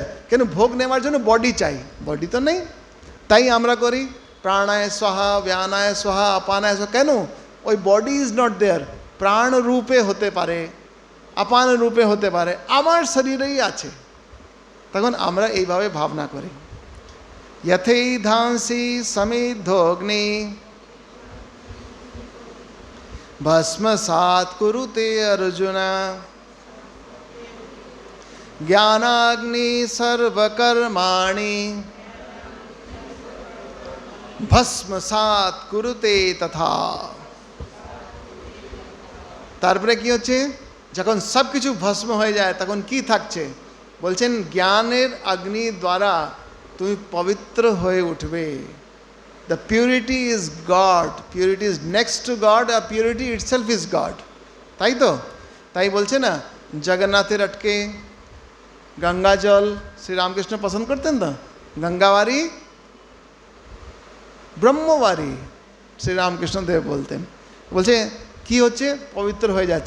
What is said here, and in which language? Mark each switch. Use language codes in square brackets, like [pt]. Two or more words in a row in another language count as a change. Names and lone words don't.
[bn] কেন ভোগ নেওয়ার জন্য বডি চাই, বডি তো নেই। তাই আমরা করি [sa] প্রাণায় স্বাহা, ব্যানায় স্বাহা, আপানায় স্বাহা। [bn] কেন? ওই [en] body is not there. [bn] প্রাণ রূপে হতে পারে, আপান রূপে হতে পারে, আমার শরীরেই আছে। তখন আমরা এইভাবে ভাবনা করি। [sa] यथै धांसि समिद्धोऽग्नि भस्मसात् कुरुते अर्जुन ज्ञानाग्नि सर्वकर्माणि ভস্মসাৎ কুরুতে তথা। [bn] তারপরে কি হচ্ছে, যখন সব কিছু ভস্ম হয়ে যায় তখন কি থাকছে, বলছেন জ্ঞানের অগ্নি দ্বারা তুমি পবিত্র হয়ে উঠবে। [en] the purity is God, purity is next to God, আর purity itself is God. [bn] তাই তো, তাই বলছে না, জগন্নাথের আটকে গঙ্গা জল শ্রীরামকৃষ্ণ পছন্দ করতেন তো, গঙ্গাওয়ারি ব্রহ্মবারী শ্রীরামকৃষ্ণ দেব বলতেন। বলছে কি হচ্ছে, পবিত্র হয়ে যাচ্ছে।